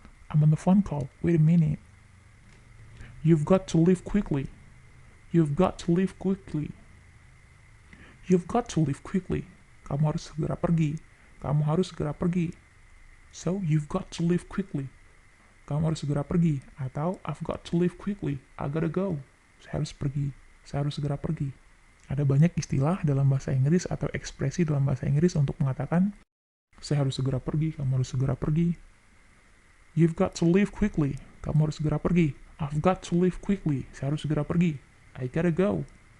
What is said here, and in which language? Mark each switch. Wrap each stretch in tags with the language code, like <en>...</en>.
<en>I'm on the phone call, wait a minute. You've got to leave quickly. You've got to leave quickly. You've got to leave quickly.</en> <id>Kamu harus segera pergi. Kamu harus segera pergi. So,</id> <en>you've got to leave quickly.</en> <id>Kamu harus segera pergi.</id> <en>Atau, I've got to leave quickly. I gotta go.</en> <id>Saya harus pergi. Saya harus segera pergi. Ada banyak istilah dalam bahasa Inggris atau ekspresi dalam bahasa Inggris untuk mengatakan, saya harus segera pergi, kamu harus segera pergi.</id> <en>You've got to leave quickly.</en> <id>Kamu harus segera pergi.</id> <en>I've got to leave quickly.</en> <id>Saya harus segera pergi.</id> <en>I gotta go.</en>